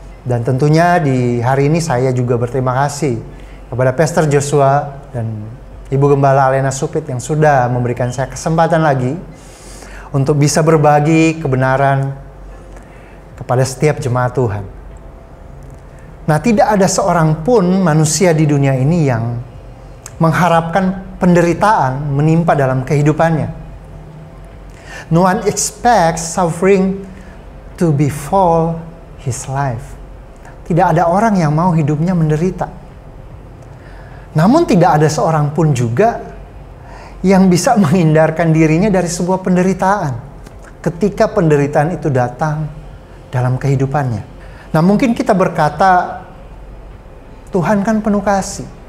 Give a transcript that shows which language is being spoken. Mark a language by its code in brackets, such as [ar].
[id] Dan tentunya di hari ini saya juga berterima kasih kepada Pastor Joshua dan Ibu Gembala Alena Supit yang sudah memberikan saya kesempatan lagi untuk bisa berbagi kebenaran kepada setiap jemaat Tuhan. Nah, tidak ada seorang pun manusia di dunia ini yang mengharapkan penderitaan menimpa dalam kehidupannya. [en] No one expects suffering to befall his life. [id] Tidak ada orang yang mau hidupnya menderita. Namun tidak ada seorang pun juga yang bisa menghindarkan dirinya dari sebuah penderitaan ketika penderitaan itu datang dalam kehidupannya. Nah, mungkin kita berkata, Tuhan kan penuh kasih.